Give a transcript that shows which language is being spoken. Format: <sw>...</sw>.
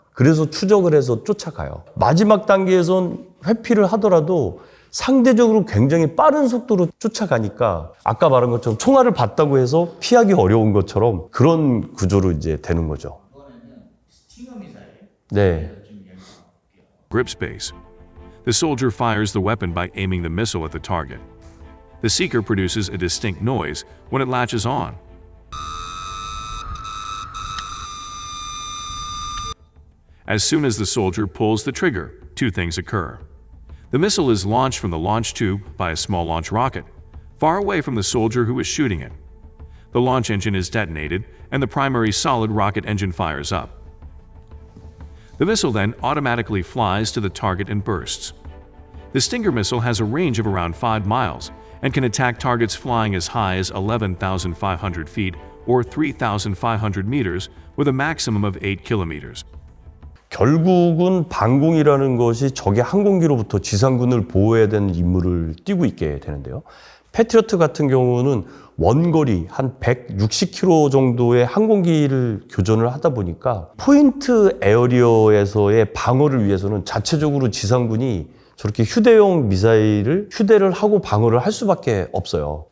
<ko>그래서 추적을 해서 쫓아가요. 마지막 단계에선 회피를 하더라도 상대적으로 굉장히 빠른 속도로 쫓아가니까 아까 말한 것처럼 총알을 봤다고 해서 피하기 어려운 것처럼 그런 구조로 이제 되는 거죠. 이번에는 스팅어 미사일 네. 좀 이야기 나눠볼게요.</ko> <en>Grip space. The soldier fires the weapon by aiming the missile at the target. The seeker produces a distinct noise when it latches on. As soon as the soldier pulls the trigger, two things occur. The missile is launched from the launch tube by a small launch rocket, far away from the soldier who is shooting it. The launch engine is detonated, and the primary solid rocket engine fires up. The missile then automatically flies to the target and bursts. The Stinger missile has a range of around 5 miles and can attack targets flying as high as 11,500 feet or 3,500 meters with a maximum of 8 kilometers.</en> <ko>결국은 방공이라는 것이 적의 항공기로부터 지상군을 보호해야 되는 임무를 띠고 있게 되는데요. 패트리어트 같은 경우는 원거리 한 160km 정도의 항공기를 교전을 하다 보니까 포인트 에어리어에서의 방어를 위해서는 자체적으로 지상군이 저렇게 휴대용 미사일을 휴대를 하고 방어를 할 수밖에 없어요.</ko>